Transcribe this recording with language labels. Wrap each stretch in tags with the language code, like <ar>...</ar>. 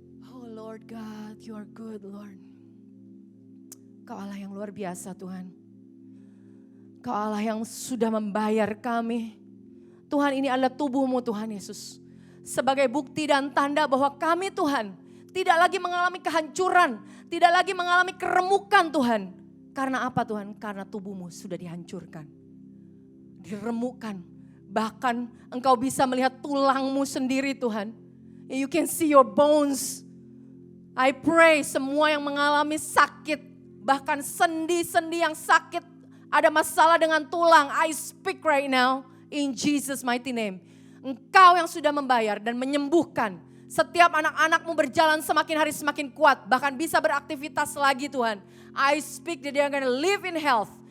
<en>Oh Lord God, you are good Lord.</en> <id>Kau Allah yang luar biasa Tuhan. Kau Allah yang sudah membayar kami. Tuhan ini adalah tubuh-Mu Tuhan Yesus. Sebagai bukti dan tanda bahwa kami Tuhan tidak lagi mengalami kehancuran. Tidak lagi mengalami keremukan Tuhan. Karena apa Tuhan? Karena tubuh-Mu sudah dihancurkan. Diremukkan. Bahkan Engkau bisa melihat tulangmu sendiri Tuhan.</id> <en>You can see your bones. I pray</en> <id>semua yang mengalami sakit. Bahkan sendi-sendi yang sakit, ada masalah dengan tulang.</id> <en>I speak right now in Jesus mighty name.</en> <id>Engkau yang sudah membayar dan menyembuhkan. Setiap anak-anakmu berjalan semakin hari semakin kuat. Bahkan bisa beraktivitas lagi Tuhan.</id> <en>I speak that they are going to live in health.</en>